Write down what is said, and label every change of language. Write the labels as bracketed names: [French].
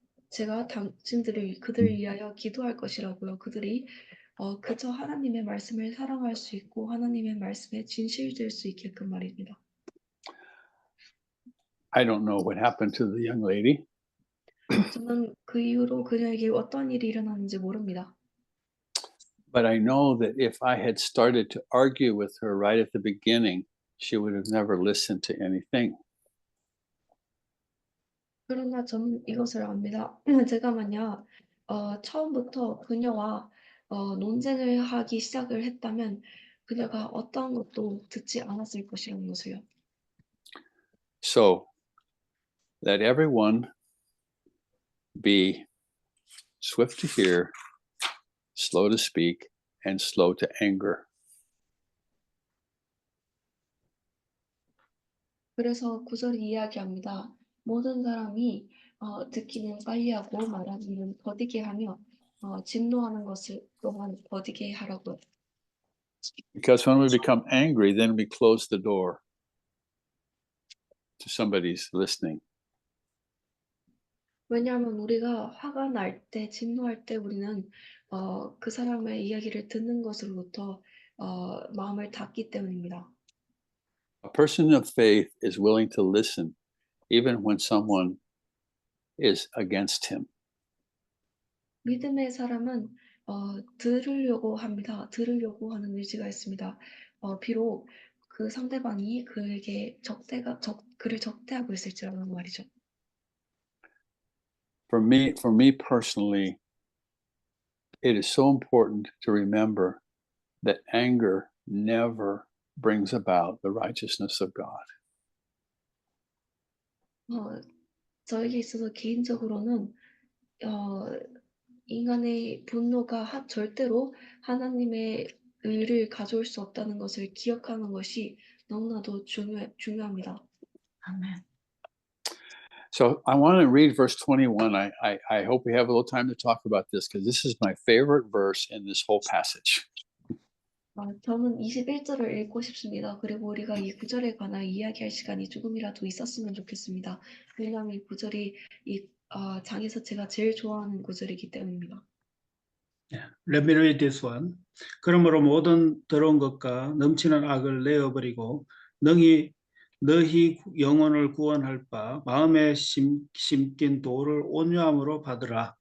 [Korean] 제가 그들을 위하여 기도할 것이라고요. 그들이 그저 하나님의 말씀을 사랑할 수 있고 하나님의 말씀에 진실될 수 있게끔 말입니다. [English] I don't know what happened to the young lady, [Korean] 저는 그 이후로 그녀에게 어떤 일이 일어났는지 모릅니다. [English] but I know that if I had started to argue with her right at the beginning, she would have never listened to anything. [Korean] 그러나 저는 이것을 압니다. 제가 만약 처음부터 그녀와 논쟁을 하기 시작을 했다면 그녀가 어떠한 것도 듣지 않았을 것이라는 것을요. [English] So let everyone be swift to hear, slow to speak, and slow to anger. [Korean] 그래서 구절이 이야기합니다. 모든 사람이 듣기는 빨리하고 말하기는 더디게 하며 진노하는 것을 또한 더디게 하라고요. [English] Because when we become angry, then we close the door to somebody's listening. [Korean] 왜냐하면 우리가 화가 날 때, 진노할 때 우리는 그 사람의 이야기를 듣는 것으로부터 마음을 닫기 때문입니다. [English] A person of faith is willing to listen even when someone is against him. [Korean] 믿음의 사람은 들으려고 합니다. 들으려고 하는 의지가 있습니다. 비록 그 상대방이 그에게 그를 적대하고 있을지라는 말이죠. [English] For me personally, it is so important to remember that anger never brings about the righteousness of God. [Korean] 저에게 있어서 개인적으로는 인간의 분노가 절대로 하나님의 의를 가져올 수 없다는 것을 기억하는 것이 너무나도 중요합니다. 아멘. [English] So I want to read verse 21. I hope we have a little time to talk about this because this is my favorite verse in this whole passage. [Korean] 저는 21절을 읽고 싶습니다. 그리고 우리가 이 구절에 관한 이야기할 시간이 조금이라도 있었으면 좋겠습니다. 왜냐하면 이 구절이 이 장에서 제가 제일 좋아하는 구절이기 때문입니다. [English] Let me read this one. [Korean] 그러므로 모든 더러운 것과 넘치는 악을 내어버리고 너희 영혼을 구원할 바 마음에 심긴 도를 온유함으로 받으라.